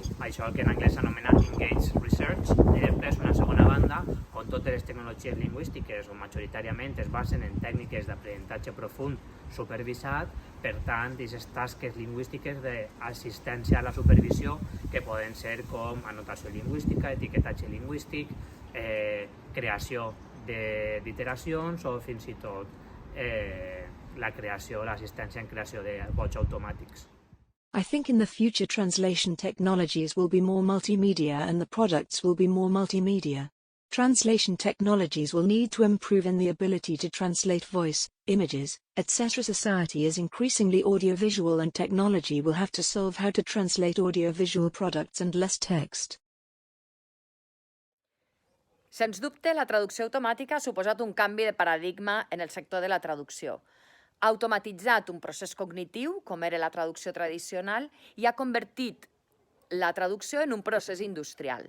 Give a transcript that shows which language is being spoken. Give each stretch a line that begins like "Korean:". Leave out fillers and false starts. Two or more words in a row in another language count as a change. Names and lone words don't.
Catalan: Això que en anglès s'anomena
English: Engage Research,
Catalan: i després una segona banda on totes les tecnologies lingüístiques o majoritàriament es basen en tècniques d'aprenentatge profund supervisat, per tant, aquestes tasques lingüístiques d'assistència a la supervisió que poden ser com anotació lingüística, etiquetatge lingüístic, creació d'iteracions o fins i tot la creació, l'assistència en creació de bots automàtics.
English: I think in the future translation technologies will be more multimedia and the products will be more multimedia. Translation technologies will need to improve in the ability to translate voice, images, etc. Society is increasingly audiovisual and technology will have to solve how to translate audiovisual products and less text.
Catalan: Sens dubte, la traducció automàtica ha suposat un canvi de paradigma en el sector de la traducció. Ha automatitzat un procés cognitiu, com era la traducció tradicional, i ha convertit la traducció en un procés industrial.